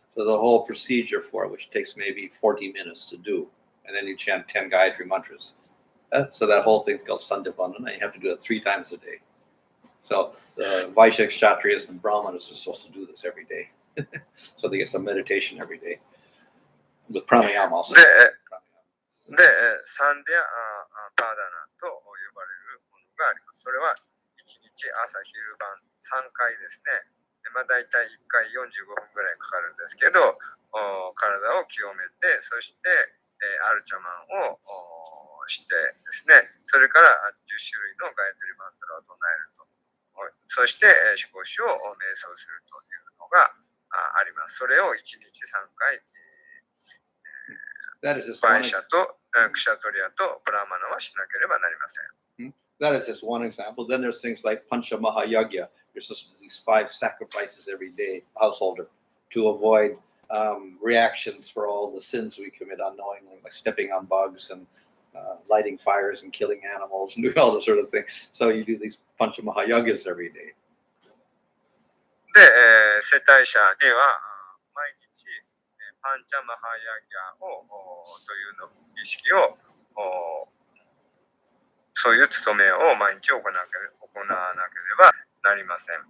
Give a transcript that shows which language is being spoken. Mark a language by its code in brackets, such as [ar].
[en] So the whole procedure for it, which takes maybe 40 minutes to do. And then you chant 10 Gayatri mantras. So that whole thing's called Sandhavandana. You have to do it 3 times a day. So the Vaishya Kshatriyas and Brahmanas are supposed to do this every day. So they get some meditation every day. With pranayama also. [ja] で、サンディア・パーダナと呼ばれるものがあります。それは1日朝昼晩3回ですね。だいたい1回45分ぐらいかかるんですけど、体を清めて、そして、アルチャマンをしてですね、それから10種類のガイトリマントラを唱えると。そして、思考主を瞑想するというのがあります。それを1日3回、バイシャとクシャトリアとブラマナはしなければなりません。 [en] That is just one example. Then there's things like Pancha Mahayagya. You're supposed to do these 5 sacrifices every day, householder, to avoid reactions for all the sins we commit unknowingly, like stepping on bugs and lighting fires and killing animals and doing all this sort of thing. So you do these Pancha Mahayagyas every day. [ja] で、世帯者には毎日パンチャマハヤギャをというの儀式をそういう務めを毎日行わなければなりません。